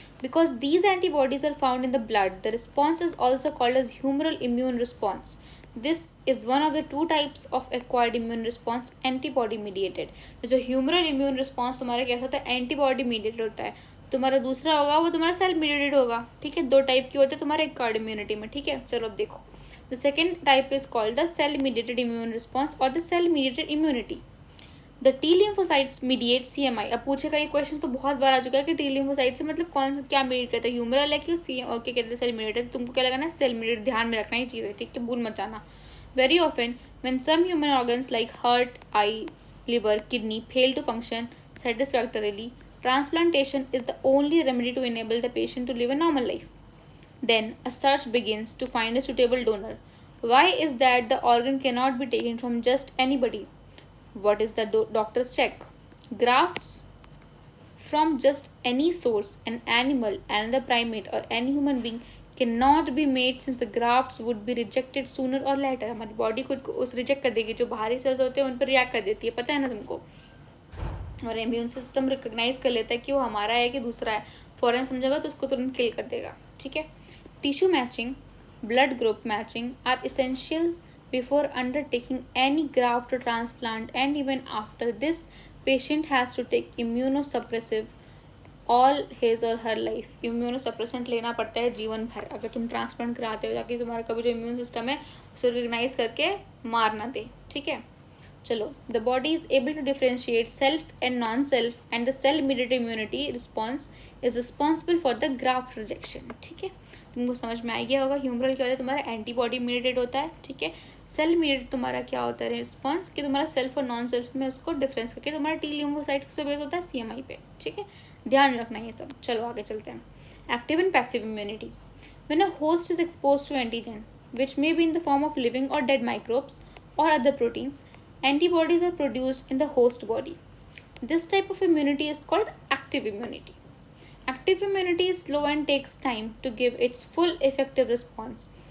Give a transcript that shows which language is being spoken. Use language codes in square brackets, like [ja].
[en] Because these antibodies are found in the blood, the response is also called as humoral immune response. This is one of the two types of acquired immune response, antibody mediated. [hi] तो जो humoral immune response तुम्हारा कैसा होता है, antibody mediated होता है. तुम्हारा दूसरा होगा वो तुम्हारा सेल मीडिएटेड होगा, ठीक है. दो टाइप की होते हैं तुम्हारे कार्ड इम्यूनिटी में, ठीक है. चलो अब देखो, [en] The second type is called the cell mediated immune response और the cell mediated immunity. The T lymphocytes mediate CMI. [hi] अब पूछेगा ये क्वेश्चन तो बहुत बार आ चुका है कि टी लिम्फोसाइट से मतलब कौन सा क्या मीडिएट करता है, ह्यूमरल है कि सी ओके कहते हैं सेल मीडिएटेड. तुमको क्या लगाना है, सेल मीडिएटेड. ध्यान में रखना ये चीज़ है, ठीक है, भूल मत जाना. [en] Very often when some human organs like heart, eye, liver, kidney fail to function satisfactorily, transplantation is the only remedy to enable the patient to live a normal life. Then a search begins to find a suitable donor. Why is that the organ cannot be taken from just anybody? What is the doctor's check? Grafts from just any source, an animal, another primate, or any human being cannot be made since the grafts would be rejected sooner or later. [hi] हमारी body खुद को उस reject कर देगी, जो बाहरी sales होते हैं उन पर रिएक्ट कर देती है, पता है ना तुमको. हमारा इम्यून सिस्टम रिकग्नाइज कर लेता है कि वो हमारा है कि दूसरा है. फॉरेन समझेगा तो उसको तुरंत किल कर देगा, ठीक है. [en] Tissue matching, blood group matching are essential before undertaking any graft or transplant, and even after this patient has to take immunosuppressive all his or her life. [hi] Immunosuppressant लेना पड़ता है जीवन भर अगर तुम ट्रांसप्लांट कराते हो, ताकि तुम्हारा कभी जो इम्यून सिस्टम है उसे रिकग्नाइज करके मार ना दे, ठीक है. चलो, [en] the body is able to differentiate self and non self, and the cell mediated immunity response is responsible for the graft rejection, [hi] ठीक है. तुमको समझ में आ गया होगा. ह्यूमरल क्या होता है तुम्हारा, एंटीबॉडी मीडिएटेड होता है, ठीक है. सेल मीडिएटेड तुम्हारा क्या होता है, रिस्पॉन्स कि तुम्हारा सेल्फ और नॉन सेल्फ में उसको डिफरेंस करके तुम्हारा टी लिम्फोसाइट से बेस होता है CMI पे, ठीक है. ध्यान रखना ये सब. चलो आगे चलते हैं. [en] Active and passive immunity. When a host is expose to antigen which may be in the form of living or dead microbes or other proteins, antibodies are produced in the host body. This type of immunity is called active immunity. Active immunity is slow and takes time to give its full effective response.